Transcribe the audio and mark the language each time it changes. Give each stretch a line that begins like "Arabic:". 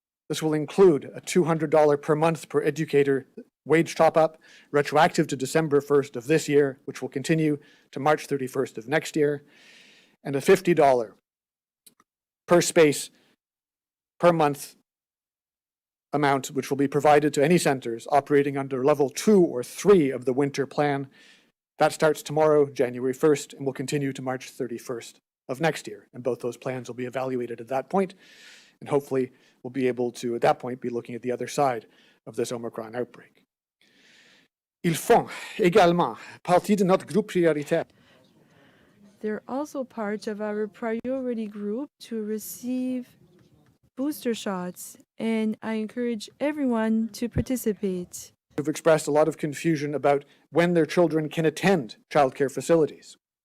English: This will include a $200 per month per educator wage top-up, retroactive to December 1st of this year, which will continue to March 31st of next year, and a $50 per space per month amount, which will be provided to any centers operating under level 2 or 3 of the winter plan. That starts tomorrow, January 1st, and will continue to March 31st of next year. And both those plans will be evaluated at that point, and hopefully we'll be able to, at that point, be looking at the other side of this Omicron outbreak.
French: Ils font également partie de notre groupe prioritaire.
English: They're also part of our priority group to receive booster shots, and I encourage everyone to participate. Who've expressed a lot of confusion about when their children can attend childcare facilities.